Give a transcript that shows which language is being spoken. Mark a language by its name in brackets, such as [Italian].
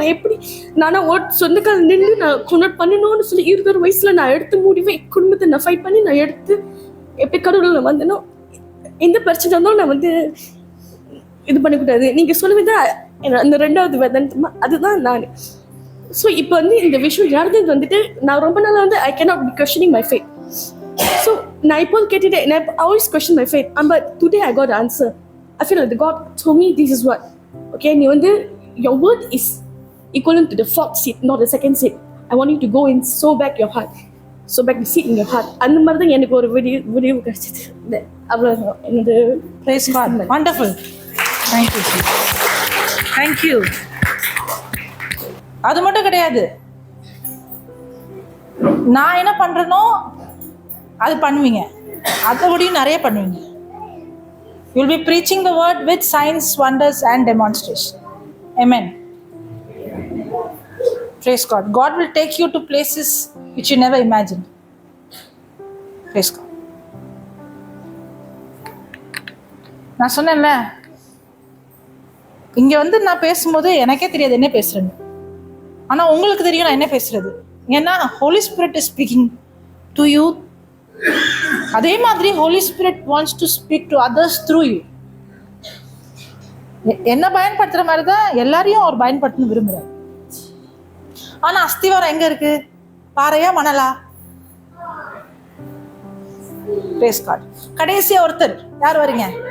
[Tamil] நான் எப்படி நானா சொந்த கால் நின்று நான் கொண்டாட் பண்ணணும்னு சொல்லி 20 வயசுல நான் எடுத்து முடிவே குடும்பத்தை நான் ஃபைட் பண்ணி நான் எடுத்து எப்படி கடவுள் வந்தனோ எந்த பிரச்சனை இருந்தாலும் நான் வந்து இது பண்ணக்கூடாது. நீங்க சொல்லுவீங்க அந்த 2வது விதம் அதுதான் நான். ஸோ இப்போ வந்து இந்த விஷயம் நடந்தது வந்துட்டு நான் ரொம்ப நாளாக வந்து [English] I cannot be questioning my faith. [Tamil] So நான் இப்போ கேட்டுட்டேன், நான் [English] always question my faith, but today I got the answer. I feel like the God told me this is what, okay, [Tamil] நீ வந்து [English] your word is equivalent to the 4th seed, not the 2nd seed. I want you to go and sow back your heart, sow back the seed in your heart. [Tamil] அந்த மாதிரி தான் எனக்கு ஒரு விடிவு கிடைச்சது. அவ்வளோ என்னோட [English] Praise God. Wonderful. Thank you. Thank you. [Tamil] அது மட்டும் கிடையாது, நான் என்ன பண்றேனோ அது பண்ணுவீங்க, அதோடையும் நிறைய பண்ணுவீங்க. [English] You will be preaching the word with signs, wonders and demonstration. Amen. Praise God. God will take you to places which you never imagined. Praise God. [Tamil] நான் சொன்னேன்ல, இங்க வந்து நான் பேசும்போது எனக்கே தெரியாது என்ன பேசுறேன்னு, ஆனா உங்களுக்கு தெரியும் நான் என்ன பேசுறது. ஏன்னா [English] Holy Spirit is speaking to you. [Tamil] அதே மாதிரி [English] Holy Spirit wants to speak to others through you. [Tamil] என்ன பயன்படுத்துற மாதிரி தான் எல்லாரையும் அவர் பயன்படுத்தணும் விரும்புறாரு. ஆனா அஸ்திவாரம் எங்க இருக்கு? பாறையா மணலா? [English] Praise God. [Tamil] கடைசியா ஒருத்தர் யார் வரீங்க?